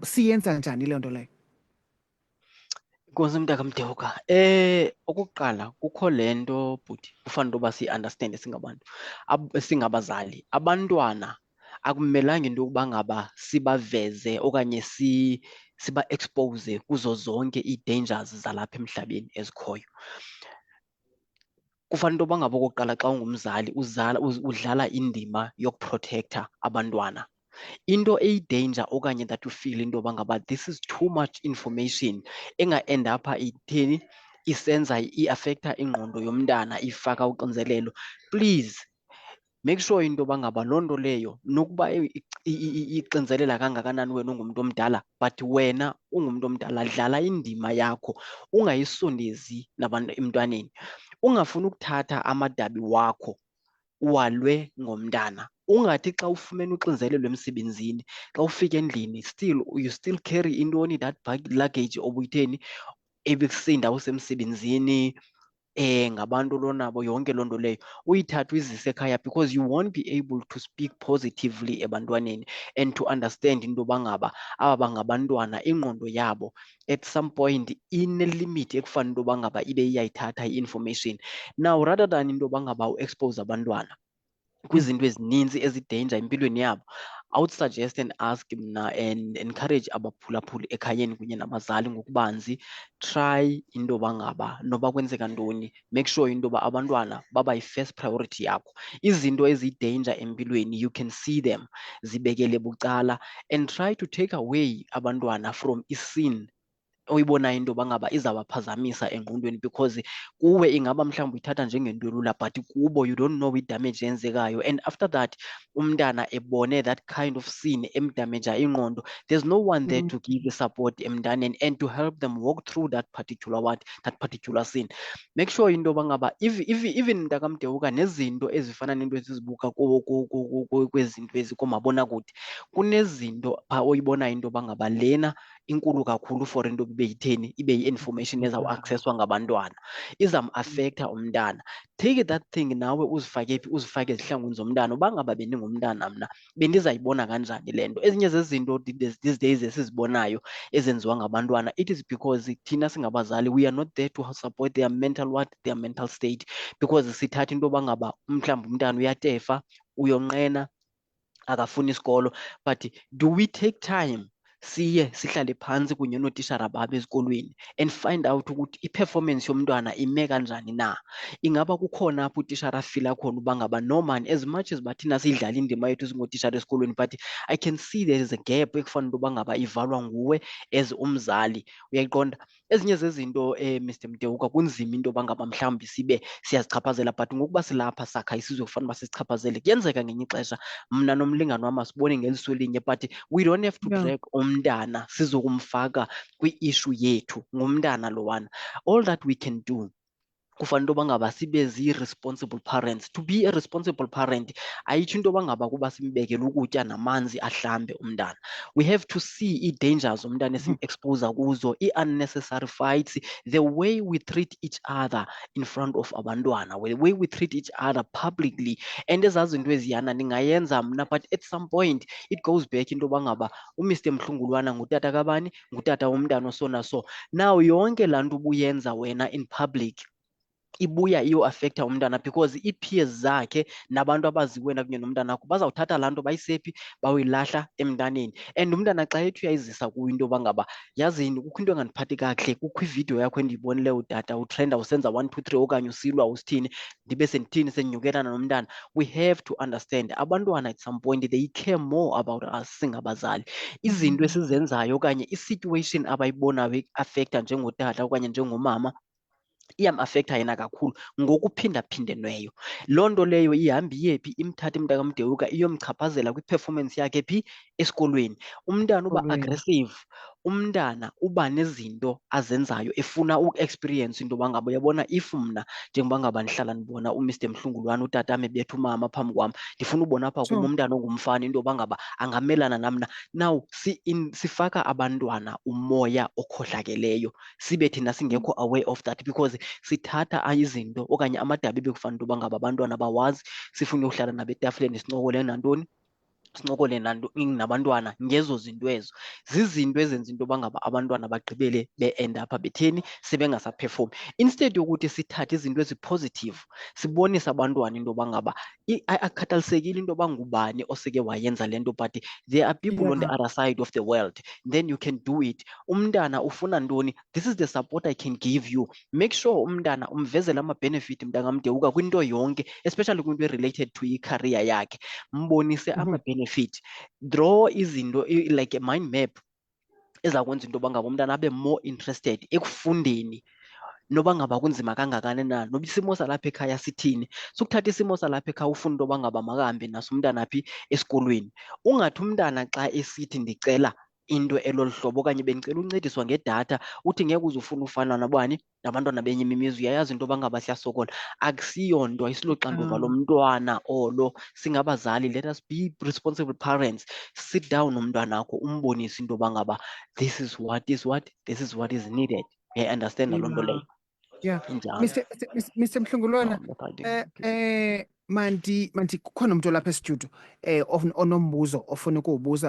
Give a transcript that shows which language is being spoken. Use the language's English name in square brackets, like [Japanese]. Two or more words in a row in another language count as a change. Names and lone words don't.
[Xhosa] Siyenza njani leyo nto leyo? Nkosi mntaka Mdewuka. Okokuqala kukho le nto bhuti kufanele into yoba siyi-understande singabantu singabazali. Abantwana akumelanga into yokuba ngaba sibaveze okanye siba-expose kuzo zonke ii-dangers zalapha emhlabeni ezikhoyo. Kufanele into yoba ngaba okokuqala xa ungumzali udlala indima yokuprotektha abantwana. Into eyi-danger okanye [English] that you feel [Xhosa] into yoba ngaba [English] this is too much information [Xhosa] enga-end apha itheni isenza i-affecta ingqondo yomntana ifaka uxinzelelo. [English] Please make sure [Xhosa] into yoba ngaba loo nto leyo nokuba ixinzelela kangakanani wena ungumntu omdala but wena ungumntu omdala dlala indima yakho ungayisondezi emntwaneni. Ungafuni ukuthatha amadabi wakho uwalwe ngomntana. Ungathi xa ufumene uxinzelelo emsebenzini xa ufika endlini [English] you still carry [Xhosa] intoni [English] that luggage [Xhosa] obuyitheni ebekusinda usemsebenzini ngabantu lonabo yonke loo nto leyo uyithathe uyizise ekhaya [English] because you won't be able to speak positively [Xhosa] ebantwaneni [English] and to understand [Xhosa] into yoba ngaba aba bangabantwana ingqondo yabo [English] at some point [Xhosa] ine-limit ekufanele into yoba ngaba ibe iyayithatha i-information. [English] Now rather than [Xhosa] into yoba ngaba u-expose abantwana kwizinto ezininzi ezidanger empilweni yabo, [English] I would suggest and ask [Xhosa] mna [English] and encourage [Xhosa] abaphulaphuli ekhayeni kunye nabazali ngokubanzi, try into yoba ngaba noba kwenzeka ntoni [English] make sure [Xhosa] into yoba abantwana baba yi- [English] first priority [Xhosa] yakho. Izinto eziyi-danger empilweni [English] you can see them, [Xhosa] zibekele bucala [English] and try to take away [Xhosa] abantwana from i-scene oyibonayo into yoba ngaba izawubaphazamisa engqondweni because kuwe ingaba mhlawumbi uyithatha njengento elula but kubo [English] you don't know [Xhosa] i-damage eyenzekayo [English] and after that [Xhosa] umntana ebone [English] that kind of scene [Xhosa] emdamaja ingqondo, [English] there's no one there to give support [Xhosa] emntaneni [English] and to help them walk through that particular scene. Make sure [Xhosa] into yoba ngaba even mntakamdewuka nezinto ezifana nento esizibuka kwezinto ezikomabonakude kunezinto phaa oyibonayo into yoba ngaba lena inkulu kakhulu for into ibe yitheni ibe yi-information ezawuaccesswa ngabantwana izam-affecta umntana. [English] Take that thing [Xhosa] nawe uzifake phi, uzifake ezihlangwini zomntana. Uba ngaba bendingumntana mna bendizayibona kanjani le nto. Ezinye zezinto [English] these days [Xhosa] esizibonayo ezenziwa ngabantwana [English] it is because [Xhosa] thina singabazali [English] we are not there to support their mental state because [Xhosa] sithatha into yoba ngaba mhlawumbi umntana uyatefa uyonqena akafuni isikolo [English] but do we take time [Xhosa] siye sihlale phantsi kunye nootishara babo ezikolweni [English] and find out [Xhosa] ukuthi i-performance yomntwana ime kanjani na? Ingaba kukhona apho utishara afila khona uba ngaba [English] no man as much as [Xhosa] bathina siyidlala indima yethu singootishara esikolweni [English] but I can see there is a gap [Xhosa] ekufanele uba ngaba ivalwa nguwe as umzali. Uyayiqonda? Ezinye zezinto Mr. Mdewuka kunzima into yoba ngaba mhlawumbi sibe siyazichaphazela but ngokuba silapha sakha isizwe kufanele uba sizichaphazele. Kuyenzeka ngenye ixesha mna nomlingane wam asibone ngeliso elinye [English] but we don't have to drag [Xhosa] umntana sizokumfaka kwi-issue yethu ngumntana lowana. [English] All that we can do [Xhosa] kufanele into yoba ngaba sibe zii- [English] responsible parents. To be a responsible parent [Xhosa] ayitsho into yoba ngaba kuba simbekele ukutya namanzi ahlambe umntana. [English] We have to see ii-dangers [Xhosa] umntana esim-exposa kuzo, [English] ii-unnecessary fights, the way we treat each other in front of abantwana, the way we treat each other publicly. [Xhosa] And ezaa zinto eziyana ndingayenza mna, [English] but at some point it goes back [Xhosa] into yoba ngaba uMr Mhlungulwana ngutata kabani, ngutata womntana so naso. Now yonke laa nto ubuyenza wena [English] in public [Xhosa] ibuya iyo-affecta umntana, because ii-peers zakhe nabantu abaziwena kunye nomntana wakho bazawuthatha laa nto bayisephi, bawuyilahla emntaneni. And umntana xa ethi uyayizisa kuyo into yoba ngaba yazini kukho into engandiphathi kakuhle, kukho ividiyo yakho endiyibonileyo utata utrenda usenza 1 2 3 okanye usilwa usithini, ndibe sendithini sendinyukelana nomntana. [English] We have to understand abantwana at some point they care more about us singabazali. [Xhosa] Izinto esizenzayo okanye i-situation abayibonayo i-affecta njengotata okanye njengomama iyam-affecta yena kakhulu ngokuphindaphindenweyo. Loo nto leyo ihambe iyephi, imthathe mntakamDeuka iyomchaphazela kwi-performance yakhe phi, esikolweni. Umntana uba aggressive, umntana uba nezinto azenzayo efuna uku-experience into yoba ngaba uyabona, if mna njengoba ngaba ndihlala ndibona uMr Mhlungulwana utatam ebetha umama phambi kwam, ndifuna ubona apha kum umntana ongumfana into yoba ngaba angamelana nam na. Now sifaka abantwana umoya okhohlakeleyo sibe thina singekho [English] aware of that, because [Xhosa] sithatha izinto okanye amadabi ebekufanele into yoba ngaba abantwana bawazi, sifune uhlala nabo etafileni sincokole nantoni, sincokole nabantwana ngezo zinto ezo. Zizinto ezenza into yoba ngaba abantwana bagqibele be-end apha betheni, sebengasaphefomhi. Instead yokuthi sithathe izinto ezipositive sibonise abantwana into yoba ngaba akhathalisekile into yoba ngubani oseke wayenza le nto, [English] but there are people on the other side of the world, then you can do it. [Xhosa] Umntana ufuna ntoni, [English] this is the support I can give you. Make sure [Xhosa] umntana umvezele ama-benefit mntakamDeuka kwinto yonke, especially kwinto [English] related to [Xhosa] i-career yakhe. Mbonise ama-benefit, draw izinto [English] like a mind map [Xhosa] ezakwenza into yoba ngaba umntana abe [English] more interested [Xhosa] ekufundeni noba ngaba kunzima kangakanani na, noba isimo salapha ekhaya sithini. Sukuthatha isimo salapha ekhaya ufuna into yoba ngaba makahambe naso umntana phi, esikolweni. Ungathi umntana xa esithi ndicela into elolu hlobo okanye bendicela uncediswa ngedatha uthi ngeke uze ufuna ufana nabani, nabantwana benye imizi. Uyayazi into yoba ngaba siyasokola, akusiyonto, ayisiloxanduva lomntwana olo. Singabazali, [English] let us be responsible parents. Sit down [Xhosa] nomntwana wakho umbonise into yoba ngaba [English] this is what is needed. [Xhosa] Understand loo nto leyo. [English] Yeah, [Xhosa] Injalo. Mr Mhlungulwana, mandi kukhona umuntu olapha estudio onombuzo ofuna ukuwubuza.